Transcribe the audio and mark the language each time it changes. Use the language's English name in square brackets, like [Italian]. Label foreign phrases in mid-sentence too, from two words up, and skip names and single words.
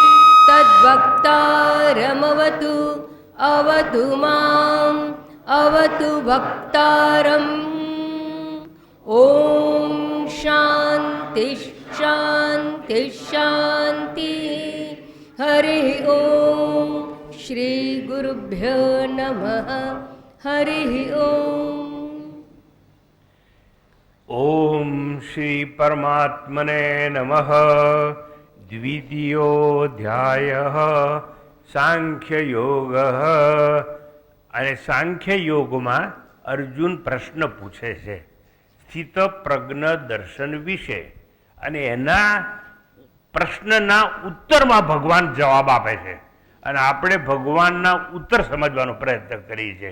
[Sanskrit] तद्वक्तारमवतु अवतु माम् अवतु वक्तारम् ॐ शान्ति शान्ति शान्ति हरिः ॐ श्री गुरुभ्यो नमः हरिः ॐ ओम श्री परमात्मने नमः। द्वितीयोऽध्यायः सांख्य योग। [Gujarati] અને સાંખ્ય યોગમાં અર્જુન પ્રશ્ન પૂછે છે સ્થિત પ્રજ્ઞ દર્શન વિશે, અને એના પ્રશ્નના ઉત્તરમાં ભગવાન જવાબ આપે છે, અને આપણે ભગવાનના ઉત્તર સમજવાનો પ્રયત્ન કરીએ છીએ.